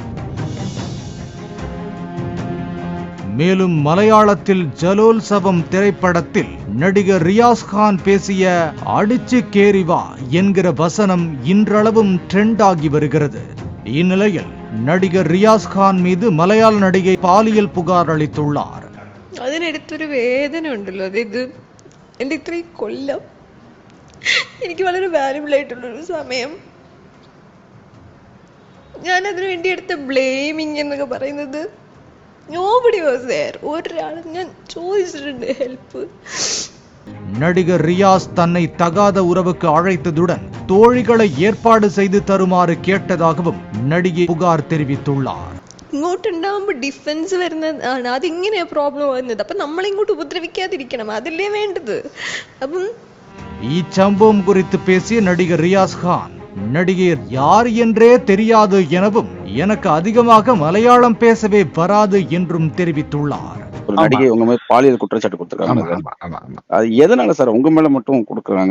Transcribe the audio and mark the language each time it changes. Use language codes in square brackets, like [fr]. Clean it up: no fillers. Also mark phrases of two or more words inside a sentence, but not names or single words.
[ta] மேலும் மலையாளத்தில் ஜலோல்சவம் திரைப்படத்தில் நடிகர் ரியாஸ் கான் பேசிய [ml] അടിച്ചു കേറിവാ [ta] என்கிற வசனம் இன்றளவும் ட்ரெண்ட் ஆகி வருகிறது. இந்நிலையில் நடிகர் ரியாஸ் கான் மீது மலையாள நடிகை பாலியல் புகார் அளித்துள்ளார். [ml] അതിനടുത്തൊരു വേദന ഉണ്ടല്ലോ, അതായത് എൻ്റെ ഇത്രയും കൊല്ലം എനിക്ക് വളരെ വാല്യുബിൾ ആയിട്ടുള്ളൊരു സമയം ഞാൻ അതിനു വേണ്ടി എടുത്ത ബ്ലെയിമിങ് എന്നൊക്കെ പറയുന്നത് [en] nobody was there. [ml] ഒരാളും ഞാൻ ചോദിച്ചിട്ടുണ്ട് ഹെൽപ്പ്. [ta] நடிகர் ரியாஸ் தன்னை தகாத உறவுக்கு அழைத்ததுடன் தோழிகளை ஏற்பாடு செய்து தருமாறு கேட்டதாகவும் நடிகை புகார் தெரிவித்துள்ளார். [ml] ഇങ്ങോട്ടുണ്ടാവുമ്പോൾ ഡിഫൻസ് വരുന്നതാണ്, അതിങ്ങനെയാ പ്രോബ്ലം വരുന്നത്. അപ്പൊ നമ്മളിങ്ങോട്ട് ഉപദ്രവിക്കാതിരിക്കണം, അതല്ലേ വേണ്ടത്. അപ്പം [ta] இச்சம்பவம் குறித்து பேசிய நடிகர் ரியாஸ் கான், நடிகர் யார் என்றே தெரியாது எனவும் எனக்கு அதிகமாக மலையாளம் பேசவே வராது என்றும் தெரிவித்துள்ளார். ஒரு நடிகை உங்க மேல பாலியல் குற்றச்சாட்டு கொடுத்திருக்காங்க. அது எதனால சார் உங்க மேல மட்டும் கொடுக்குறாங்க?